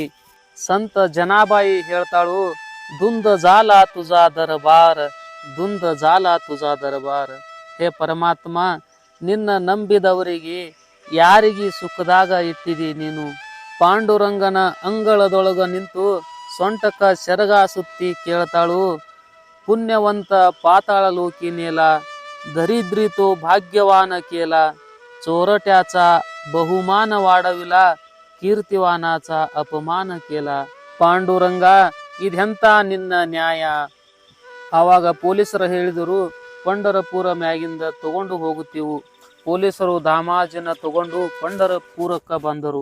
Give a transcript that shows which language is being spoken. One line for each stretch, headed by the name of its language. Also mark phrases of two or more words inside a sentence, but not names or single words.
Kannada: ಸಂತ ಜನಾಬಾಯಿ ಹೇಳ್ತಾಳು,
Marathi: दुंद झाला तुझा दरबार, दुंद झाला तुझा दरबार.
Kannada: ಹೇ ಪರಮಾತ್ಮ, ನಿನ್ನ ನಂಬಿದವರಿಗೆ ಯಾರಿಗೆ ಸುಖದಾಗ ಇಟ್ಟಿದಿ ನೀನು? ಪಾಂಡುರಂಗನ ಅಂಗಳದೊಳಗ ನಿಂತು ಸೊಂಟಕ್ಕ ಸೆರಗ ಸುತ್ತಿ ಕೇಳ್ತಾಳು,
Marathi: पुण्यवंत पाताळ लोकी नेला, दरिद्री तो भाग्यवान केला, चोरट्याचा बहुमान वाढविला, कीर्तिवानाचा अपमान केला.
Kannada: ಪಾಂಡುರಂಗ, ಇದೆಂತ ನಿನ್ನ ನ್ಯಾಯ? ಆವಾಗ ಪೊಲೀಸರು ಹೇಳಿದರು, ಪಂಡರಪುರ ಮ್ಯಾಗಿಂದ ತಗೊಂಡು ಹೋಗುತ್ತೀವು. ಪೊಲೀಸರು ದಾಮಾಜಿನ ತಗೊಂಡು ಪಂಡರಪುರಕ್ಕ ಬಂದರು.